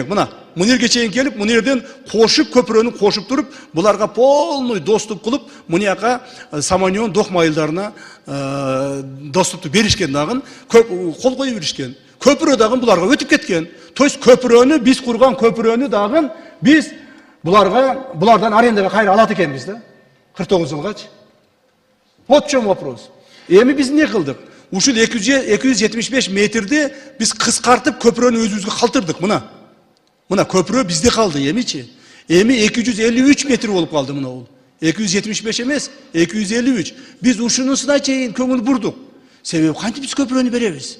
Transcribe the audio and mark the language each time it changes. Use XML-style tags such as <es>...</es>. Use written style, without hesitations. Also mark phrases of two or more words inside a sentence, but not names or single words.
<ky>Мына мунерге чейин келип, мунерден кошуп көпүрөнү кошуп туруп, буларга</ky> <ru>полный доступ</ru> <ky>кылып, мунияка Саманьон Дох майылдарына доступту беришкен дагы, кол коюп беришкен. Көпүрө дагы буларга өтүп кеткен.</ky> <ru>То есть</ru> <ky>көпүрөнү биз курган көпүрөнү дагы биз булардан арендага кайра алат экенбиз да. 49 жылгачы.</ky> <ru>Вот в чем вопрос.</ru> <ky>Эми биз эмне кылдык? Ушул 275 метрди биз кыскартып көпүрөнү өзүбүзгө калтырдык. Мына көпүрө бизде калды эмичи. Эми 253 метр болуп калды мына бул. 275 эмес, 253. Биз ушунусуна чейин көңүл бурдук. Себеби кантип биз көпүрөнү беребиз?</ky>